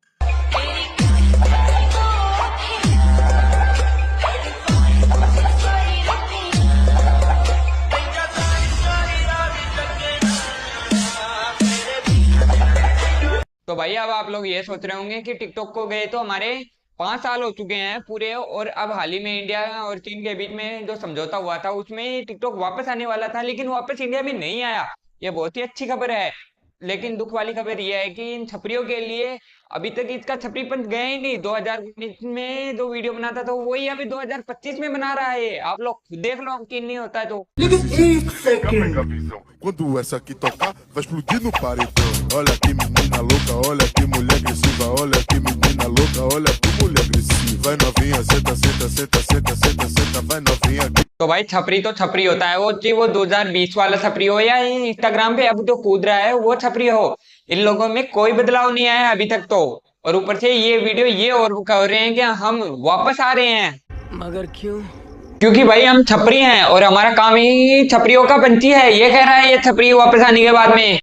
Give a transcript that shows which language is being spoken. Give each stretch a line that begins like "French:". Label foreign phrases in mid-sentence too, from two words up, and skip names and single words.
Hindi: तो भाई अब आप लोग ये सोच रहे होंगे कि टिकटॉक को गए तो हमारे 5 साल हो चुके हैं पूरे, और अब हाल ही में इंडिया और चीन के बीच में जो समझौता हुआ था उसमें टिकटॉक वापस आने वाला था, लेकिन वापस इंडिया में नहीं आया। ये बहुत ही अच्छी खबर है, लेकिन दुख वाली खबर यह है कि इन छपरियों के लिए अभी तक इसका छपरीपन गया ही नहीं। 2019 में जो वीडियो बनाता था वही अभी 2025 में बना रहा है। आप लोग देख लो कि नहीं होता है तो। लेकिन एक सेकंड,
Portuguese: Quando essa aqui tocar, vai explodir no paredão. Olha que menina louca, olha que mulher agressiva. Olha que menina louca, olha que mulher agressiva. Vai novinha, senta, senta, senta, senta, senta, senta, vai novinha.
Hindi: तो भाई छपरी तो छपरी होता है, वो चाहे वो 2020 वाला छपरी हो या इंस्टाग्राम पे अब जो कूद रहा है वो छपरी हो, इन लोगों में कोई बदलाव नहीं आया अभी तक तो। और ऊपर से ये वीडियो ये और कह रहे हैं कि हम वापस आ रहे हैं। मगर क्यों? क्योंकि भाई हम छपरी हैं और हमारा काम ही छपरियों का पंछी है, ये कह रहा है ये छपरी वापस आने के बाद में।